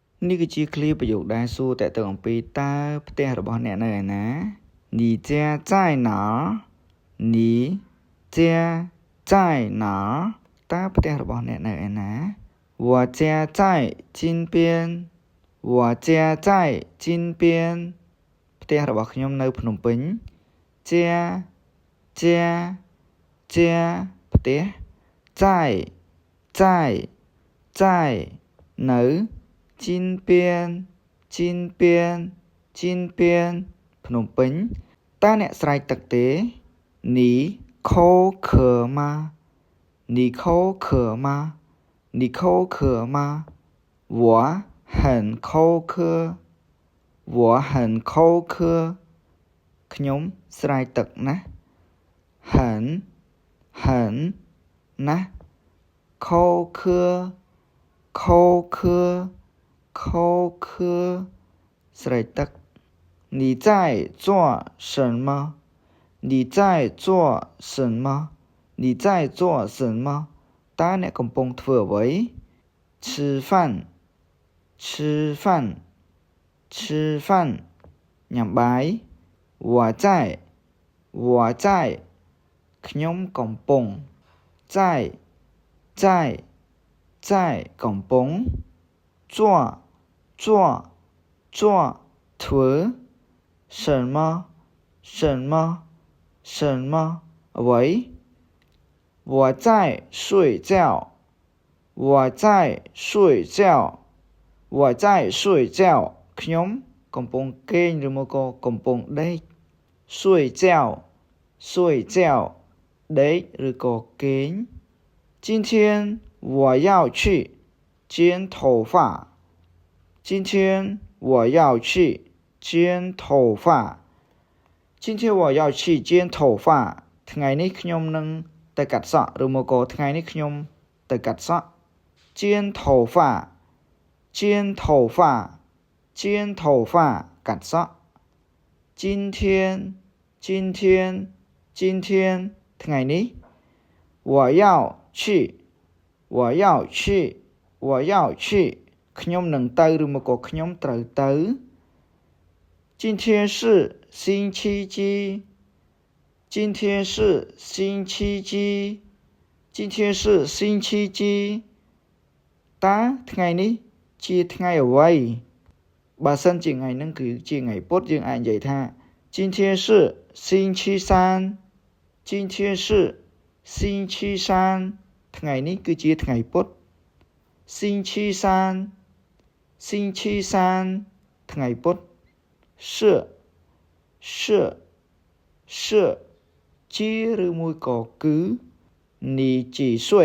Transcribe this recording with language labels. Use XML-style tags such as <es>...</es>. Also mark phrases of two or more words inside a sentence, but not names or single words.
<km>នេះគឺជាឃ្លាប្រយោគដែលសួរតើតើអំពីតើផ្ទះរបស់អ្នកនៅឯណា</km> <zh>你家在哪你家在哪</zh> <km>តើផ្ទះរបស់អ្នកនៅឯណា</km> <zh>我家在金边我家在金边</zh> <km>ផ្ទះរបស់ខ្ញុំនៅភ្នំពេញ</km> <zh>家家家</zh> <km>ផ្ទះ</km> <zh>在នៅ金边</zh> <km>ភ្នំពេញតើអ្នកស្រែកទឹកទេ</km> <zh>你口渴吗你口渴吗你口渴吗我很口渴我很口渴</zh> <km>ខ្ញុំស្រែកទឹកណាស់</km> <zh>很ណាស់口渴</zh> <km>ស្រែកទឹក</km> <zh>你在做什么你在做什么你在做什么</zh> <km>តើអ្នកកំពុងធ្វើអ្វី</km> <zh>吃</zh> <km>饭ញ៉ាំបាយ</km> <zh>我在</zh> <km>ខ្ញុំកំពុង在កំពុង做ធ្វើ什么</km> <zh>អ្វី我在睡觉</zh> <km>ខ្ញុំកំពុងគេងឬមកក៏កំពុងដេក</km> <zh>睡觉</zh> <km>ដេកឬក៏គេង</km> <zh>今天我要去剪头发今天我要去剪头发</zh> <km>ថ្ងៃនេះខ្ញុំនឹងទៅកាត់សក់ឬមកក៏ថ្ងៃនេះខ្ញុំទៅកាត់សក់</km> <zh>剪头发</zh> <km>កាត់សក់今天 ថ្ងៃនេះ</km> <zh>我要去</zh> <km>ខ្ញុំនឹងទៅឬមកក៏ខ្ញុំត្រូវទៅ</km> <zh>今天是星期几</zh> <km>តើថ្ងៃនេះជាថ្ងៃអ្វីបើសិនជាថ្ងៃហ្នឹងគឺជាថ្ងៃពុធយើងអាចនិយាយថា</km> <zh>今天是星期三</zh> <km>ថ្ងៃនេះគឺជាថ្ងៃពុធ星期三ថ្ងៃពុធ是ជាឬមួយក៏គឺ</km> <zh>你几岁</zh>